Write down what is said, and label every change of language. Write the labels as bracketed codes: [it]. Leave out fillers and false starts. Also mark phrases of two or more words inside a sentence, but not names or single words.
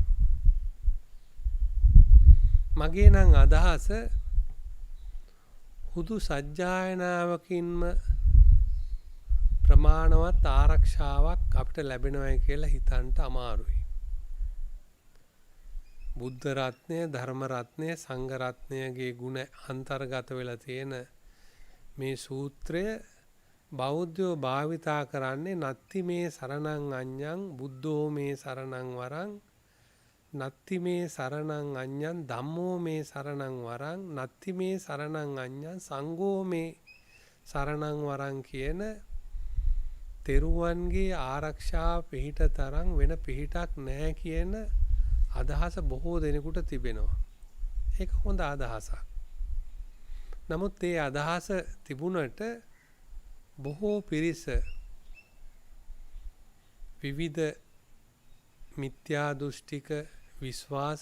[si] මගේ නම් අදහස හුදු සජ්ජායනාවකින්ම ප්‍රමාණවත් ආරක්ෂාවක් අපිට ලැබෙනවයි කියලා හිතන්න අමාරුයි. බුද්ධ රත්නය, ධර්ම රත්නය, සංඝ රත්නයගේ ගුණ අන්තර්ගත වෙලා තියෙන මේ සූත්‍රය බෞද්ධයෝ භාවිතා කරන්නේ [pi] නත්ති මේ සරණං අඤ්ඤං බුද්ධෝ මේ සරණං වරං නත්ති මේ සරණං අඤ්ඤං ධම්මෝ මේ සරණං වරං නත්ති මේ සරණං අඤ්ඤං සංඝෝ මේ සරණං වරං [si] කියන තෙරුවන්ගේ ආරක්ෂා පිහිට තරම් වෙන පිහිටක් නැහැ කියන අදහස බොහෝ දෙනෙකුට තිබෙනවා. ඒක හොඳ අදහසක්. නමුත් ඒ අදහස තිබුණට බොහෝ පිරිස විවිධ මිත්‍යා දෘෂ්ටික විශ්වාස